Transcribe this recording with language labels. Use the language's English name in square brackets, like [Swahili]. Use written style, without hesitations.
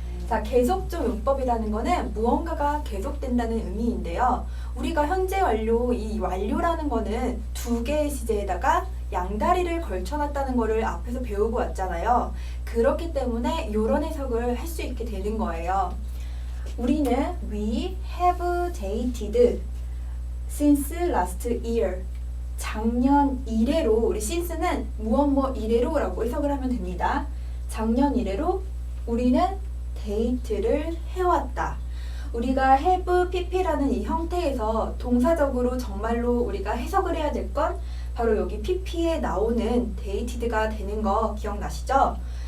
[Korean] 자, 계속적 용법이라는 거는 무언가가 계속된다는 의미인데요. 우리가 현재 완료, 이 완료라는 거는 두 개의 시제에다가 양다리를 걸쳐놨다는 거를 앞에서 배우고 왔잖아요. 그렇기 때문에 이런 해석을 할 수 있게 되는 거예요. [English] 우리는 We have dated since last year. [Korean] 작년 이래로, 우리 since는 무엇 이래로라고 해석을 하면 됩니다. 작년 이래로 우리는 데이트를 해왔다. 우리가 have pp라는 이 형태에서 동사적으로 정말로 우리가 해석을 해야 될 건 바로 여기 pp에 나오는 dated가 되는 거 기억나시죠?